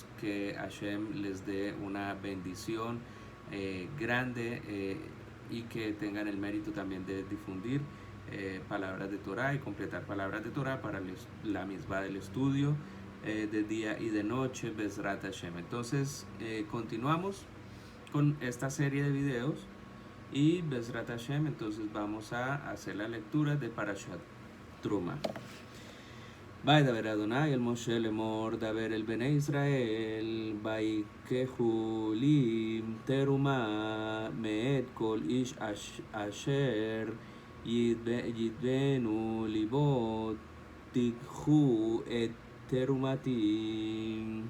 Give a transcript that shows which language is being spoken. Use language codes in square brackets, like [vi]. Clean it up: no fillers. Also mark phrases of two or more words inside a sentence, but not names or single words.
[es] Que Hashem les dé una bendición grande y que tengan el mérito también de difundir palabras de Torah y completar palabras de Torah para la misma del estudio de día y de noche, [he] בעזרת השם. [es] Entonces continuamos con esta serie de videos y [he] בעזרת השם, [es] entonces vamos a hacer la lectura de Parashat Truma. [he] וידבר אדני אל משה לאמר, דבר אל בני ישראל, ויקחו לי תרומה מאת כל איש אשר ידבנו לבו תקחו את תרומתי.